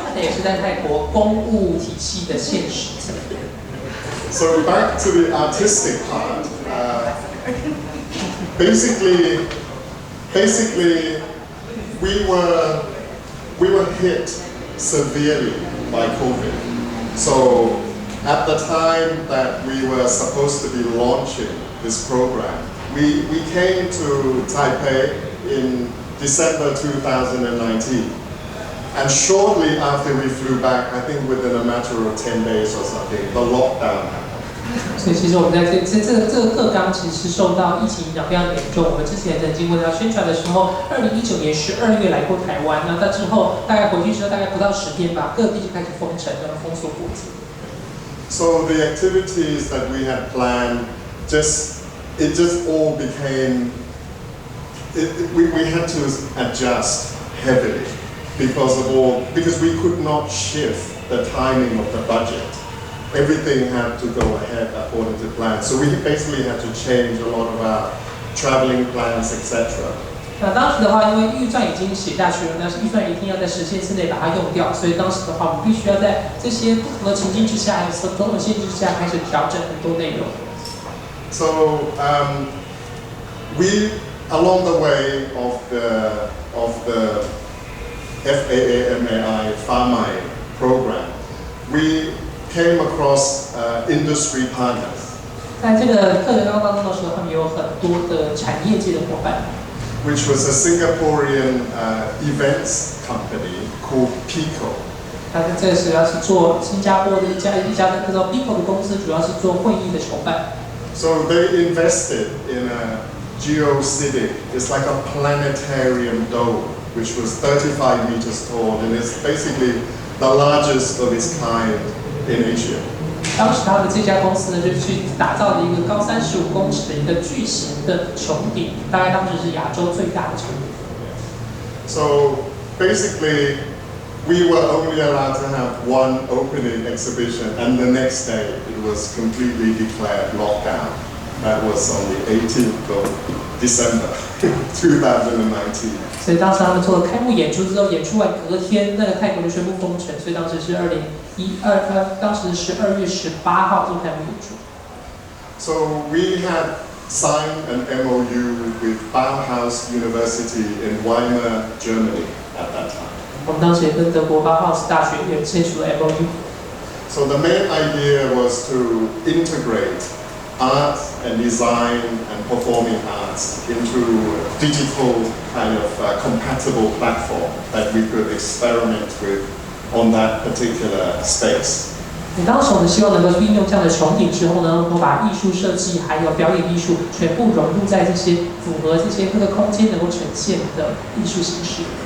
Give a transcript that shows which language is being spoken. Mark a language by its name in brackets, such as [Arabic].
[Chinese] 这也是在泰国公务体系的现实。 [English] So back to the artistic part. Basically, we were hit severely by COVID. So at the time that we were supposed to be launching this program, we came to Taipei in December 2019. And shortly after we flew back, I think within a matter of 10 days or something, the lockdown happened. [Chinese] 所以其实我们在这个课纲其实受到疫情影响非常严重。我们之前曾经为了宣传的时候，2019年12月来过台湾，那到之后大概回去之后大概不到10天吧，各地就开始封城，然后封锁国境。 [English] So the activities that we had planned, it just all became, we had to adjust heavily because we could not shift the timing of the budget. Everything had to go ahead according to plan. So we basically had to change a lot of our traveling plans, etc. [Chinese] 那当时的话，因为预算已经写下去了，但是预算一定要在时限之内把它用掉，所以当时的话，我们必须要在这些不同的情境之下，还有种种限制之下，开始调整很多内容。 [English] So we, along the way of the FAAMAI program, we came across industry partners. [Chinese] 在这个课程当中的时候，他们有很多的产业界的伙伴。 [English] Which was a Singaporean events company called Pico. [Chinese] 它这个主要是做新加坡的一家叫做 Pico 的公司，主要是做会议的筹办。 [English] So they invested in a geocitic. It's like a planetarium dome, which was 35 meters tall, and it's basically the largest of its kind in Asia. [Chinese] 当时他们这家公司呢，就去打造了一个高35公尺的一个巨型的穹顶，大概当时是亚洲最大的穹顶。 [English] So basically, we were only allowed to have one opening exhibition, and the next day it was completely declared lockdown. That was on the 18th of December 2019. [Chinese] 所以当时他们做了开幕演出之后，演出完隔天，那个泰国就宣布封城，所以当时是当时12月18号做开幕演出。 [English] So we had signed an MOU with Bauhaus University in Weimar, Germany at that time. [Chinese] 我们当时也跟德国巴浩斯大学也签署了 MOU。 [English] So the main idea was to integrate art and design and performing arts into a digital kind of compatible platform that we could experiment with on that particular space. [Chinese] 当时我们希望能够运用这样的穹顶之后呢，能够把艺术设计还有表演艺术全部融入在这些符合这些各个空间能够呈现的艺术形式。